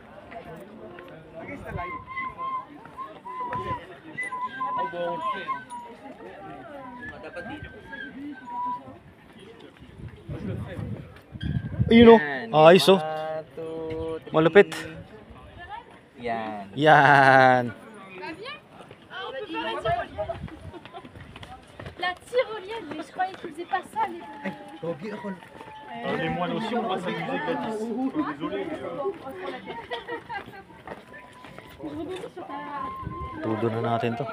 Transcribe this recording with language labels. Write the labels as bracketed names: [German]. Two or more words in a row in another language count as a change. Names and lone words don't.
[Filipino] Ayun o. Ayos o. Malupit. Yan. Yan. [French] La tyrolienne, mais je croyais qu'ils faisaient pas ça. Les moines aussi, on va s'amuser Gladys. Désolé. Je rebondis sur ta. [Filipino] Tudo na natin to.